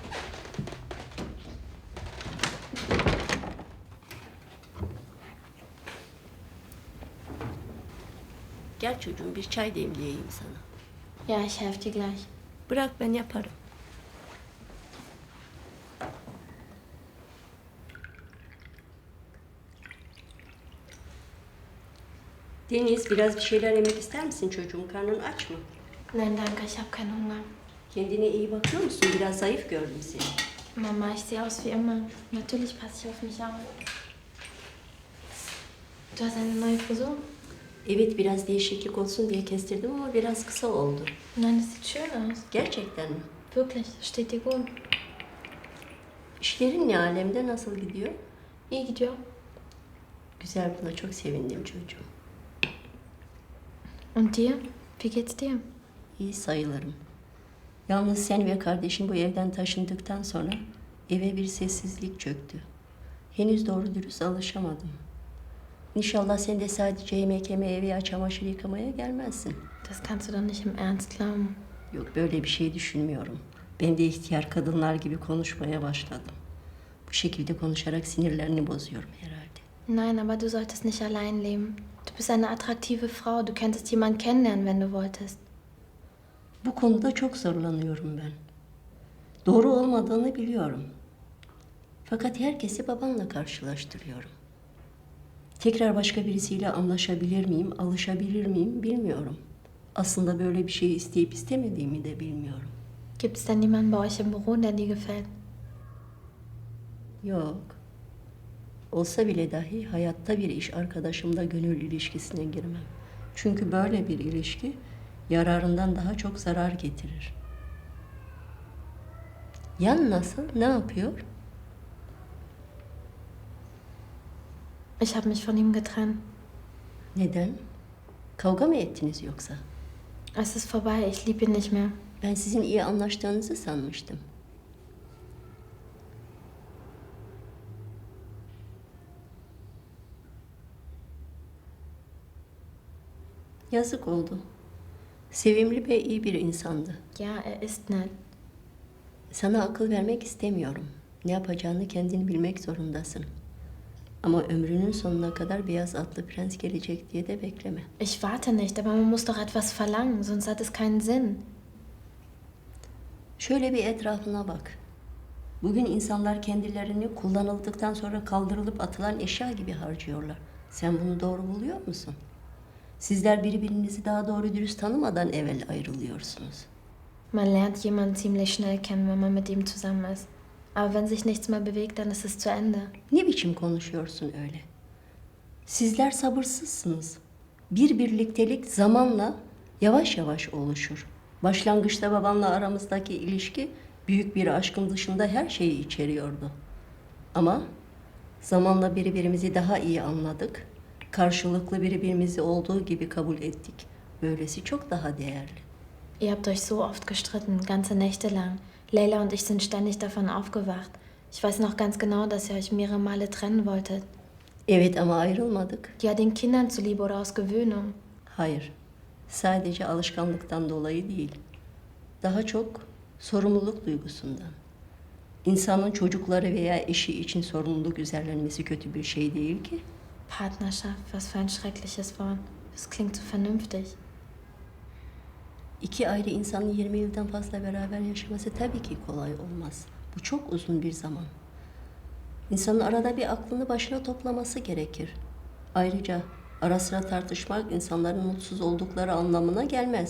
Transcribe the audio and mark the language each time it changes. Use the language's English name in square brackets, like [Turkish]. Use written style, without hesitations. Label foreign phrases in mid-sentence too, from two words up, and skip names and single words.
[Turkish] Gel çocuğum, bir çay demleyeyim sana. [German] Ja, ich helfe dir gleich. [Turkish] Bırak, ben yaparım. Deniz, biraz bir şeyler yemek ister misin çocuğum? Karnın aç mı? [German] Nein, danke, ich habe keinen Hunger. [Turkish] Kendine iyi bakıyor musun? Biraz zayıf gördüm seni. [German] Mama, ich sehe aus wie immer. Natürlich passe ich auf mich auf. Du hast eine neue Frisur? [Turkish] Evet, biraz değişiklik olsun diye kestirdim ama biraz kısa oldu. [German] Nein, das sieht schön aus. [Turkish] Gerçekten mi? [German] Wirklich, das steht dir gut. [Turkish] İşlerin ne alemde, nasıl gidiyor? İyi gidiyor. Güzel, buna çok sevindim çocuğum. [German] Und dir? Wie geht's dir? [Turkish] İyi sayılırım. Yalnız sen ve kardeşin bu evden taşındıktan sonra eve bir sessizlik çöktü. Henüz doğru dürüst alışamadım. İnşallah sen de sadece yemek yemeye veya çamaşır yıkamaya gelmezsin. [German] Das kannst du doch nicht im Ernst glauben. [Turkish] Yok, böyle bir şey düşünmüyorum. Ben de ihtiyar kadınlar gibi konuşmaya başladım. Bu şekilde konuşarak sinirlerini bozuyorum herhalde. [German] Nein, aber du solltest nicht allein leben. Du bist eine attraktive Frau. Du könntest jemanden kennenlernen, wenn du wolltest. [Turkish] Bu konuda çok zorlanıyorum ben. Doğru olmadığını biliyorum. Fakat herkesi babanla karşılaştırıyorum. Tekrar başka birisiyle anlaşabilir miyim, alışabilir miyim bilmiyorum. Aslında böyle bir şey isteyip istemediğimi de bilmiyorum. [German] Gibt es denn niemanden bei euch im Büro, der dir gefällt? [Turkish] Yok. Olsa bile dahi hayatta bir iş arkadaşımla gönül ilişkisine girmem. Çünkü böyle bir ilişki yararından daha çok zarar getirir. Yan nasıl? Ne yapıyor? [German] Ich habe mich von ihm getrennt. [Turkish] Neden? Kavga mı ettiniz yoksa? [German] Es ist vorbei. Ich liebe ihn nicht mehr. [Turkish] Ben sizin iyi anlaştığınızı sanmıştım. Yazık oldu. Sevimli ve iyi bir insandı. [German] Ja, er ist nett. [Turkish] Sana akıl vermek istemiyorum. Ne yapacağını kendin bilmek zorundasın. Ama ömrünün sonuna kadar beyaz atlı prens gelecek diye de bekleme. [German] Ich warte nicht, aber man muss doch etwas verlangen, sonst hat es keinen Sinn. [Turkish] Şöyle bir etrafına bak. Bugün insanlar kendilerini kullanıldıktan sonra kaldırılıp atılan eşya gibi harcıyorlar. Sen bunu doğru buluyor musun? Sizler birbirinizi daha doğru dürüst tanımadan evvel ayrılıyorsunuz. [German] Man lernt jemanden ziemlich schnell kennen, wenn man mit ihm zusammen ist. Aber wenn sich nichts mehr bewegt, dann ist es zu Ende. [Turkish] Ne biçim konuşuyorsun öyle? Sizler sabırsızsınız. Bir birliktelik zamanla yavaş yavaş oluşur. Başlangıçta babanla aramızdaki ilişki büyük bir aşkın dışında her şeyi içeriyordu. Ama zamanla birbirimizi daha iyi anladık. Karşılıklı birbirimizi olduğu gibi kabul ettik. Böylesi çok daha değerli. [German] Ihr habt euch so oft gestritten, ganze Nächte lang. Leila und ich sind ständig davon aufgewacht. Ich weiß noch ganz genau, dass ihr euch mehrere Male trennen wolltet. [Turkish] Evet ama ayrılmadık. [German] Ja, den Kindern zuliebe oder aus Gewöhnung. [Turkish] Hayır. Sadece alışkanlıktan dolayı değil. Daha çok sorumluluk duygusundan. İnsanın çocukları veya eşi için sorumluluk üzerlenmesi kötü bir şey değil ki. [German] Partnerschaft, was für ein schreckliches Wort. Das klingt so vernünftig. [Turkish] İki ayrı insanın 20 yıldan fazla beraber yaşaması tabii ki kolay olmaz. Bu çok uzun bir zaman. İnsanın arada bir aklını başına toplaması gerekir. Ayrıca ara sıra tartışmak insanların mutsuz oldukları anlamına gelmez.